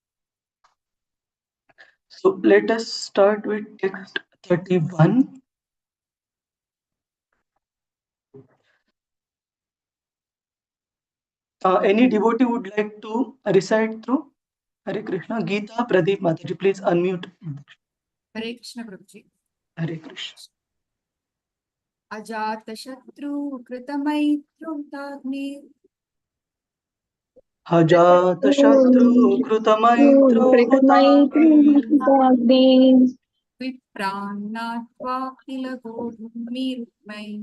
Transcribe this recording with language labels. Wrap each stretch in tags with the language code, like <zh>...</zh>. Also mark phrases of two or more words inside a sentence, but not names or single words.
<en>So let us start with text 31. Any devotee would like to recite through Hare Krishna? Gita, Pradeep Mataji, please unmute. Hare Krishna Prabhuji. Hare Krishna.</en> <sa>Ajatashatru Kritamaitrutatni Ajatashatru Krutamaitro Hutagni Vipranatva Kilago Mirmai</sa>